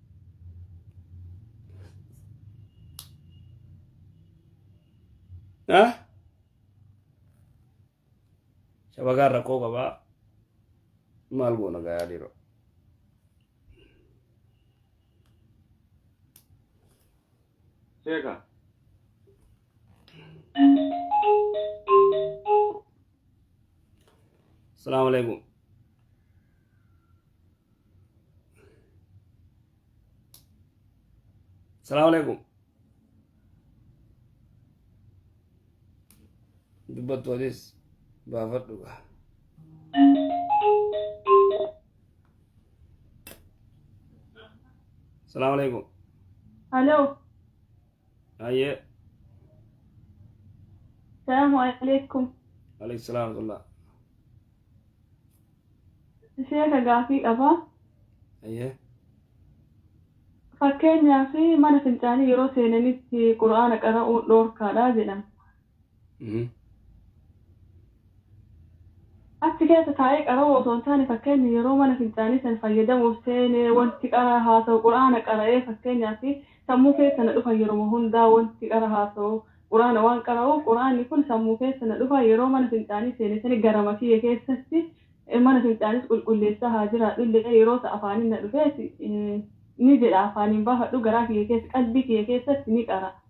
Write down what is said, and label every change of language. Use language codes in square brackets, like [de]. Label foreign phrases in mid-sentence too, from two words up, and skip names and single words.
[om] Shabakaan rakkoo qabaa. Maal goona gayaa dhiiroo. seeka. [ar] السلام عليكم. السلام عليكم. [om] Dubbattu adis baafadhu gaa. [ar] السلام عليكم. [om] Hello. Ayye. [ar] السلام عليكم. عليه السلام ورحمة الله. [om] Sheeka gaafii qabaa. Ayye. Fakkeenyaaf mana fincaanii yeroo seenanitti quraana qara'uun dhoorkaadha jedhama. Achi keessa taa'ee qara'uu osoo hin taane fakkeenya yeroo mana fincaanii san fayyadamuuf seenee wanti qara haasa'u quraana qara'ee fakkeenyaaf sammuu keessa na dhufa yeroo hundaa wanti qara haasa'u quraana waan qara'uuf quraanni kun sammuu keessa na dhufa yeroo mana fincaanii seene sani gara makiyya keessatti mana fincaanis qulqulleessaa haa jiraadhu illee yeroo ta'a afaaniin na dhufeeti ni jedha afaaniin baafadhu garaa kiyya keessa qalbii kiyya keessatti ni qara.